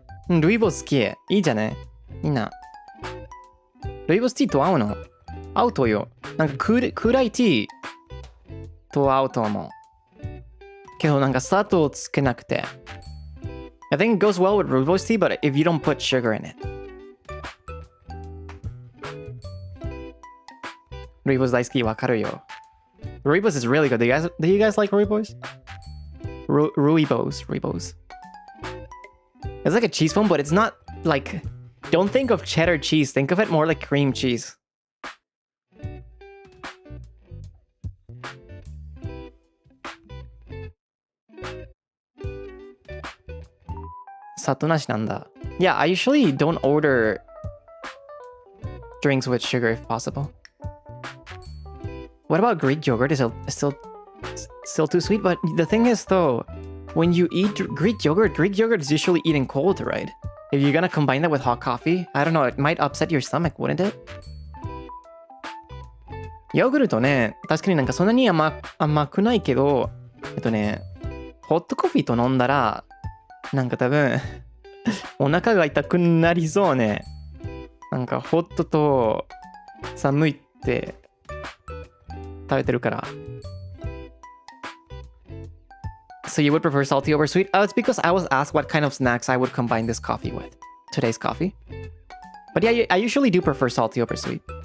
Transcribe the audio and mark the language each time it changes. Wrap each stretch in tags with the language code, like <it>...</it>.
<ja>ルイボス好き。いいじゃね。いいな。ルイボスティーと合うの？合うとよ。なんか暗いティーと合うと思う。けどなんか砂糖つけなくて。</ja> <en>I think it goes well with rooibos tea, but if you don't put sugar in it.</en> <ja>Rooibos 大好き、わかるよ。</ja> <en>Rooibos is really good. Do you guys like rooibos? Rooibos. It's like a cheese foam, but it's not like... Don't think of cheddar cheese. Think of it more like cream cheese.</en> <ja>Sato nashi nanda.</ja> <en>Yeah, I usually don't order drinks with sugar if possible. What about Greek yogurt? Is it still too sweet? But the thing is though, when you eat Greek yogurt is usually eaten cold, right? If you're gonna combine that with hot coffee, I don't know, it might upset your stomach, wouldn't it?</en> <ja>ヨーグルトね、確かになんかそんなに甘くないけど、ホットコーヒーと飲んだら、なんか多分、お腹が痛くなりそうね。なんかホットと寒いって食べてるから。</ja> <en>So you would prefer salty over sweet? Oh, it's because I was asked what kind of snacks I would combine this coffee with. Today's coffee. But yeah, I usually do prefer salty over sweet.</en>